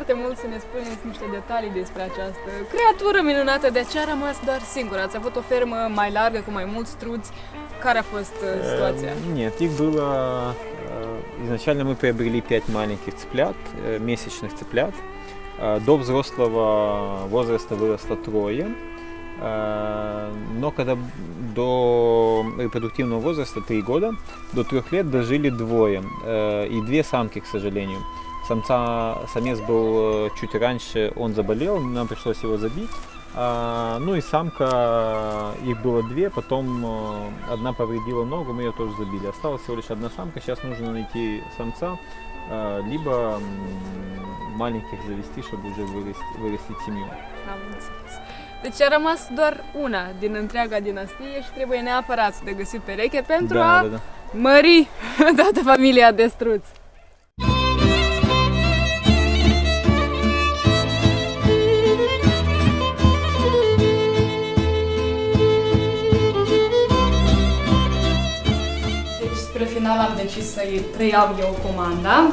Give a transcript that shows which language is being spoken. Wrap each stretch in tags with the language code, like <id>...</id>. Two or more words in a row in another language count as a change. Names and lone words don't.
<ro>mult să ne spuneți niște detalii despre această creatură minunată. De ce a rămas doar singur? Ați avut o fermă mai largă cu mai mulți struți? Care a fost ситуация?</ro> <ru>Нет, их было... Изначально мы приобрели 5 маленьких цыплят, месячных цыплят. До взрослого возраста выросло 3. Но когда до репродуктивного возраста 3 года, до 3 лет дожили 2. И 2 самки, к сожалению. Самец был чуть раньше, он заболел, нам пришлось его забить. Ну и самка, их было 2, потом одна повредила ногу, мы ее тоже забили. Осталась всего лишь одна самка, сейчас нужно найти самца, либо маленьких завести, чтобы уже вырастить семью.</ru> <ro>Am înțeles. Deci a rămas doar una din întreaga dinastie și trebuie neapărat de găsit pereche pentru a mări toată familia de struți. Deci spre final am decis să-i preiau eu comanda.</ro>